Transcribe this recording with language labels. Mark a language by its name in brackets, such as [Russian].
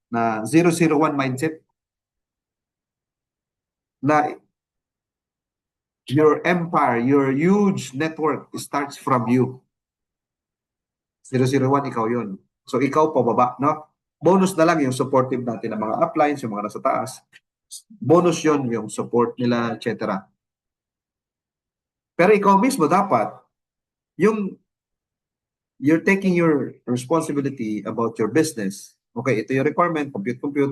[English] Na 001 mindset na your empire, your huge network starts from you. [Filipino] 001, ikaw yun. So, ikaw pababa, no? Bonus na lang yung supportive natin ng mga uplines, yung mga nasa taas. Bonus yun, yung support nila, etc. Pero ikaw mismo dapat, yung [English] you're taking your responsibility about your business. [Filipino] Okay, ito yung requirement, compute, compute.